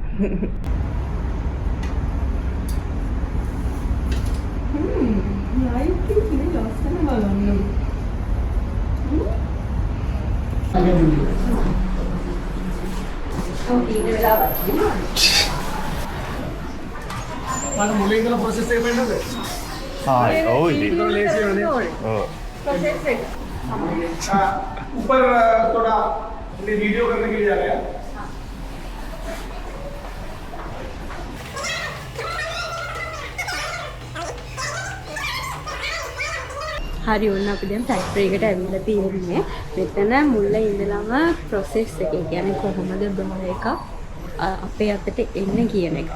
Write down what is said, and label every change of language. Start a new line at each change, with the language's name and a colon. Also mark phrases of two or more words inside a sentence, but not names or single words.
Sinhala: ලයිට් එක ඉතින් ලස්සන බලන්න. ඔව් ඊට වෙලාවක් තියෙනවා. මම මුලින් ඉඳලා process එක වෙන්නද? ඔව් ඉතින්.
Hindi: लेसी होने
Sinhala: ඔව්.
Hindi: प्रोसेस है ऊपर थोड़ा वीडियो करने के लिए जा रहे हैं.
Sinhala: හරි ඔන්න අපි දැන් ෆැක්ටරි එකට ඇවිල්ලා තියෙන්නේ. මෙතන මුල ඉඳලම process එක. ඒ කියන්නේ කොහොමද බ්‍රා එක අපේ අතට එන්නේ කියන එක.